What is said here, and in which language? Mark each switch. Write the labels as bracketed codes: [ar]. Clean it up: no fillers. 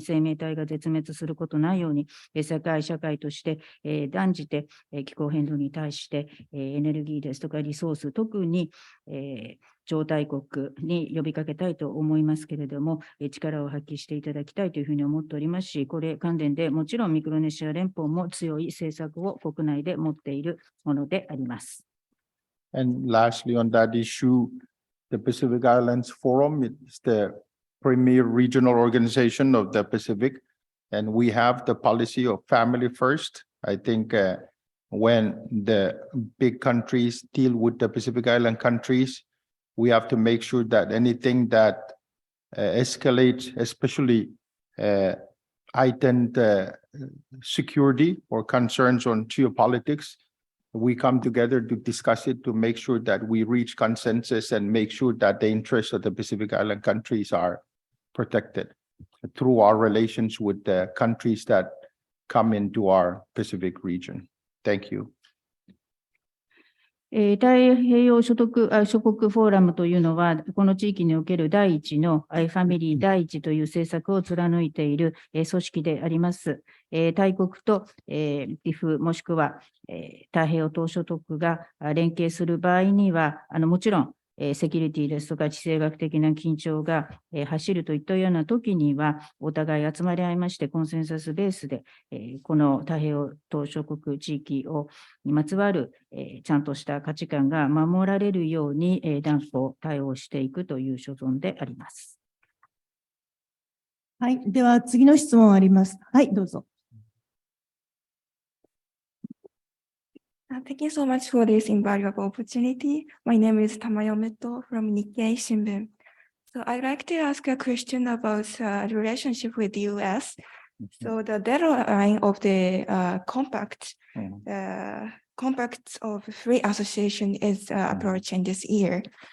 [ja] 生命体が絶滅することないように、世界社会として断じて気候変動に対してエネルギーですとかリソース、特に超大国に呼びかけたいと思いますけれども、力を発揮していただきたいというふうに思っておりますし、これ関連でもちろんミクロネシア連邦も強い政策を国内で持っているものであります。 [en] And lastly, on that issue, the Pacific Islands Forum is the premier regional organization of the Pacific, and we have the policy of family first. I think when the big countries deal with the Pacific Island countries, we have to make sure that anything that escalates, especially heightened security or concerns on geopolitics, we come together to discuss it to make sure that we reach consensus and make sure that the interests of the Pacific Island countries are protected through our relations with the countries that come into our Pacific region. Thank you. [ja] 太平洋諸国フォーラムというのは、この地域における第一のファミリー第一という政策を貫いている組織であります。大国とDIFもしくは太平洋島諸国が連携する場合には、もちろんセキュリティですとか地政学的な緊張が走るといったような時には、お互い集まり合いまして、コンセンサスベースで、この太平洋島諸国地域にまつわるちゃんとした価値観が守られるように断固対応していくという所存であります。はい。では、次の質問あります。はい、どうぞ。 [en] Thank you so much for this invaluable opportunity. My name is Tamayo Meto from Nikkei Shimbun. So I'd like to ask a question about the relationship with the US. So the deadline of the compacts of free association is approaching this year.